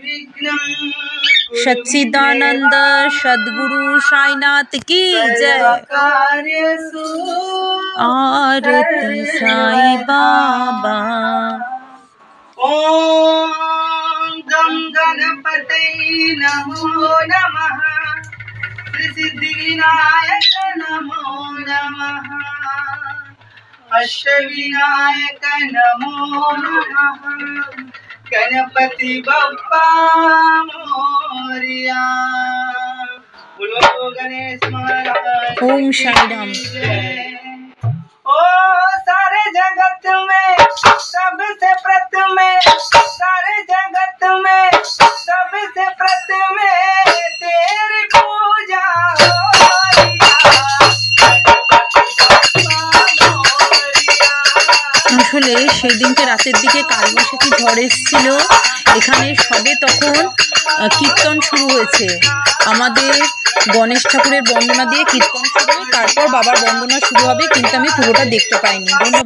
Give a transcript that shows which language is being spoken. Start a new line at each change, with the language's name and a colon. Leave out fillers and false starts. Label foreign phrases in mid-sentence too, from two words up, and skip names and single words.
Hindi: सच्चिदानंद सद्गुरु साईनाथ की जय।
Bangla: আরতি সাই বাবা।
Sanskrit: ओम गं गणपति नमो नमः, सिद्धि विनायक नमो नमः, अष्टविनायक नमो नमः,
Marathi: गणपति बप्पा मोरया।
Hindi: बोलो गणेश महाराज। ओम साई राम। ओ सारे जगत में सबसे प्रथम, सारे जगत में सबसे प्रथम तेरी पूजा
Bangla: আসলে সেই দিনকে রাতের দিকে কালবৈশাখী ঝড় এসেছিল। এখানে সবে তখন কীর্তন শুরু হয়েছে। আমাদের গণেশ ঠাকুরের বন্দনা দিয়ে কীর্তন শুরু, তারপর বাবার বন্দনা শুরু হবে, কিন্তু আমি পুরোটা দেখতে পাইনি।